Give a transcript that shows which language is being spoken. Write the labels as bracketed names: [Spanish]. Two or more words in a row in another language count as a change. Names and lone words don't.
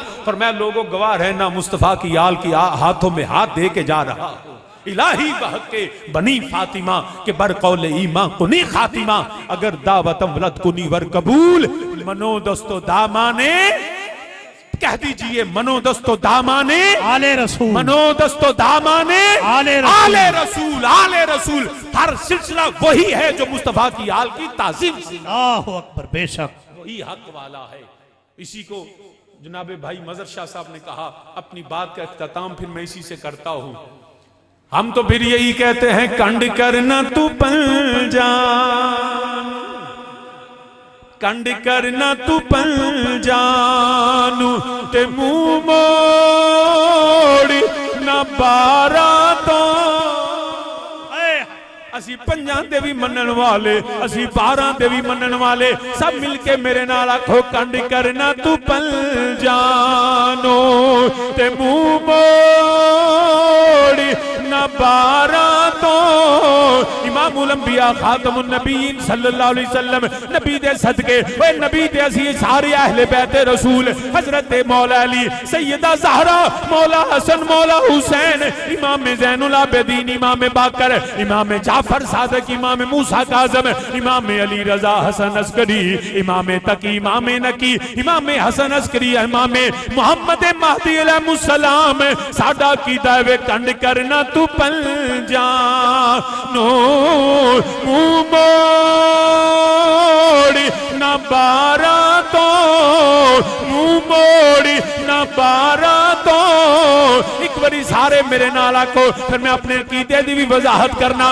[Urdu] فرمایا لوگوں گواہ رہنا مصطفیٰ کی آل کی ہاتھوں میں ہاتھ دے کے جا رہا ہوں. [Persian] الهی بحق بنی فاطمه که بر قول ایمان کنی خاتمه، اگر دعوتم رد کنی ور قبول، من و دست و دامان, [Urdu] کہہ دیجیے [Persian] من و دست و دامان آل رسول, من و دست و دامان आले آل رسول، آل رسول. [Urdu] ہر سلسلہ وہی ہے جو مصطفیٰ کی آل کی تعظیم. [Arabic] الله أكبر، بيشك [Urdu] وہی حق والا ہے. اسی کو جنابِ بھائی مظہر شاہ صاحب نے کہا. اپنی بات کا اختتام پھر میں اسی سے کرتا ہوں. ہم تو پھر یہی کہتے ہیں, [Punjabi] کنڈ کرنا تو پنجاں، کنڈ کرنا تو پنجانوں تے منہ موڑ نا بارہ توں. اسی پنجاں دے بھی منن والے، اسی 12 دے بھی منن والے، سب مل کے میرے نال آکھو، کنڈ کرنا تو پنجانوں تے منہ موڑ نا 12 توں. [Arabic] إمام الأنبياء خاتم النبيين صلى الله عليه وسلم, [Punjabi] نبی دے صدقے اوئے نبی دے اسی سارے اہلِ بیت رسول، حضرت مولا علی، سیدہ زہرا، مولا حسن، مولا حسین, इमाम ज़ैनुल आबिदीन, इमाम बाकर, इमाम जाफर सादिक, इमाम मूसा काज़िम, इमाम अली रज़ा हसन अस्करी, इमाम तकी, इमाम नकी, इमाम हसन अस्करी, इमाम मोहम्मद महदी अलैहिस्सलाम। ساڈا کیدا وے کنڈ کرنا تو پنجانوں منہ موڑ نا 12 توں، منہ موڑ نا 12 توں. ایک واری سارے میرے نال آکھو، فیر میں اپنے عقیدے دی بھی وضاحت کرنا.